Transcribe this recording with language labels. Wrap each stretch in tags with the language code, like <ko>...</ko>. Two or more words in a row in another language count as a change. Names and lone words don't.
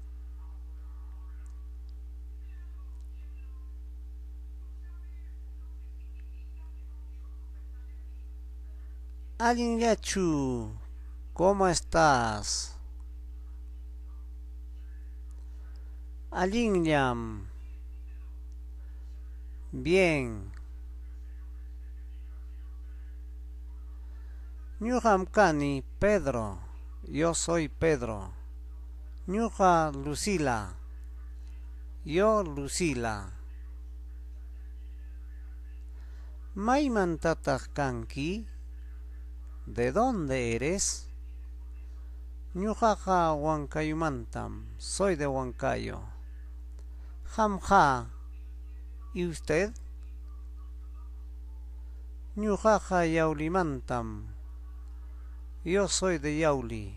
<qu>Alinyachu,</qu> <es>¿cómo estás?</es> <qu>Alinyam, bien. Ñuqam kani Pedro,</qu> <es>yo soy Pedro.</es> <qu>Ñuqa Lucila, yo Lucila. Maymantataq kanki?</qu> <es>¿De dónde eres?</es> <qu>Ñuqaqa Huancayumantam,</qu> <es>soy de Huancayo. Hamja, ¿y usted?</es> <qu>Ñuqaqa Yaulimantam,</qu> <es>yo soy de Yauli.</es>